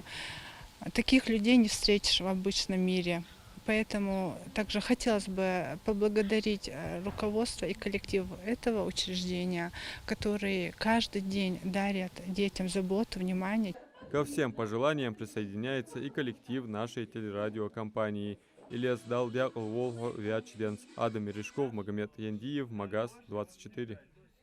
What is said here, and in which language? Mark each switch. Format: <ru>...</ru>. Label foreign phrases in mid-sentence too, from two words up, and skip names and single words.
<ru>Таких людей не встретишь в обычном мире. Поэтому также хотелось бы поблагодарить руководство и коллектив этого учреждения, которые каждый день дарят детям заботу, внимание. Ко всем пожеланиям присоединяется и коллектив нашей телерадиокомпании. Ильяс Далдяк, Волго, Вячденс, Адам Мережков, Магомед Яндиев, Магаз 24.</ru>